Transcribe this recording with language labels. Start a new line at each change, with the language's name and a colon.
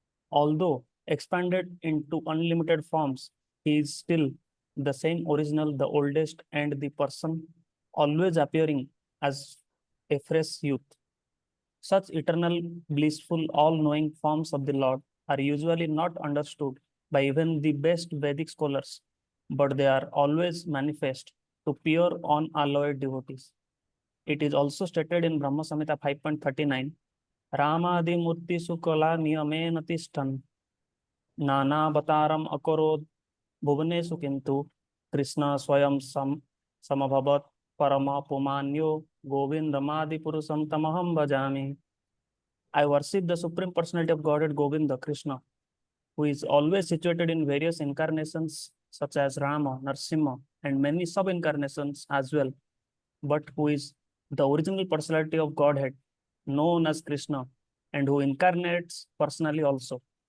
English: Although expanded into unlimited forms, he is still the same original, the oldest, and the person always appearing as a fresh youth. Such eternal, blissful, all-knowing forms of the Lord are usually not understood by even the best Vedic scholars, but they are always manifest to pure, unalloyed devotees. It is also stated in Brahma Samhita 5.39,
Sanskrit: Ramadi Murti Sukala Niyamena Tishtan नानावतारम अकरोद भुवनेषु किंतु कृष्ण स्वयं समभवत परम पुमान्यो गोविंदमादि पुरुषम तमहम भजामि.
English: I worship the Supreme Personality of Godhead Govinda, Krishna, who is always situated in various incarnations such as Rama, Narsimha, and many sub-incarnations as well, but who is the original personality of Godhead, known as Krishna, and who incarnates personally also.